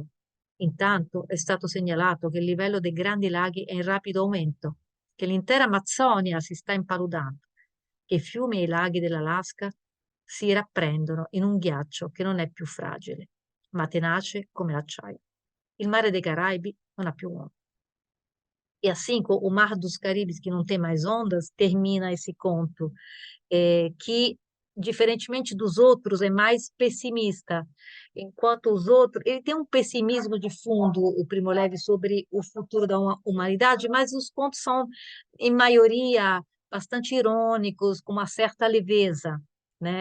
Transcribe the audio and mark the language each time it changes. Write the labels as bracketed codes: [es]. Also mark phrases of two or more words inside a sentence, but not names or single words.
[it] Intanto è stato segnalato che il livello dei grandi laghi è in rapido aumento, che l'intera Amazzonia si sta impaludando, che i fiumi e i laghi dell'Alaska si rapprendono in un ghiaccio che non è più fragile, ma tenace come l'acciaio. Il mare dei Caraibi non ha più uomo. [pt] E assim, o Mar dos Caribes, que não tem mais ondas, termina esse conto, que, diferentemente dos outros, é mais pessimista, enquanto os outros, ele tem um pessimismo de fundo, o Primo Levi, sobre o futuro da humanidade, mas os contos são, em maioria, bastante irônicos, com uma certa leveza, né?